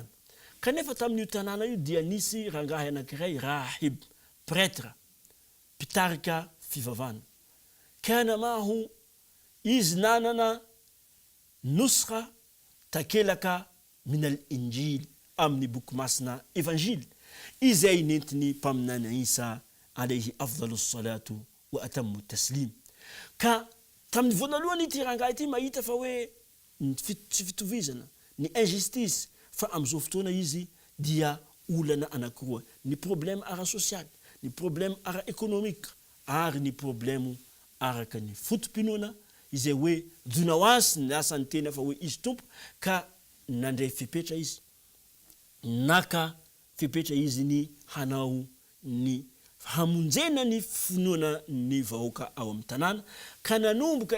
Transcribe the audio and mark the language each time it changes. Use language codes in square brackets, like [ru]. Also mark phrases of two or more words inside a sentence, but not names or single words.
[mg] Kanefa tamin'io tanàna io dia nisy rangahy anankiray rahib, prêtre, mpitarika fivavahana. [ar] كان معه [mg] izy nanana nusra takelaka [ar] من الإنجيل, [mg] amin'ny boky masina evanjily, izay nentiny mpaminany Isa [ar] عليه أفضل الصلاة وأتم التسليم. [mg] Ka tamin'ny voalohany ity rangahy ity mahita fa hoe tsy fitovizana, ny injustice, fa am'izao fotoana izy dia olana anankiroa, ny problème ara-social, ny problème ara-économique, ary ny problème araka ny fotom-pinoana izay hoe Dhu Nawas ny asany tena fa hoe izy tompo, ka nandray fipetra izy, naka fepetra izy ny hanao ny hamonjena ny finoana ny vahoaka ao amin'ny tanàna ka nanomboka